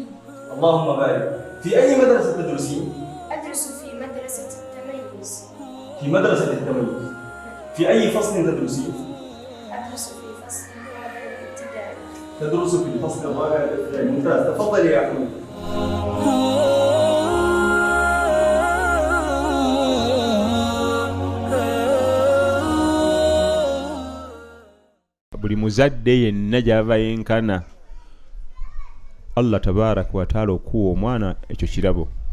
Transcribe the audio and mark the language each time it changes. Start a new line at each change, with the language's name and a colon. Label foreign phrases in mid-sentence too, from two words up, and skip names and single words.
Arabic: اللهم بارك. في أي مدرسة تدرسين؟ أدرس في مدرسة التميز. في مدرسة التميز. في أي فصل تدرسين؟ أدرس في فصل الرابع الابتدائي. تدرس في الفصل الرابع الابتدائي. ممتاز. تفضلي يا حميد.
Ganda: buli muzadde yenna gy'ava yenkana
Arabic: الله تبارك وتعالى
Ganda: okuwa omwana ekyo kirabo.